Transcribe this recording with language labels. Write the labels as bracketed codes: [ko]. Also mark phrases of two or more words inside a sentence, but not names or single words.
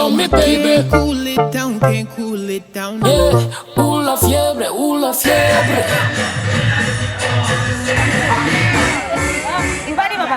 [en] baby. Can't cool it down, can't cool it down. Yeah, [es] la fiebre, la fiebre. Ibadi bapa.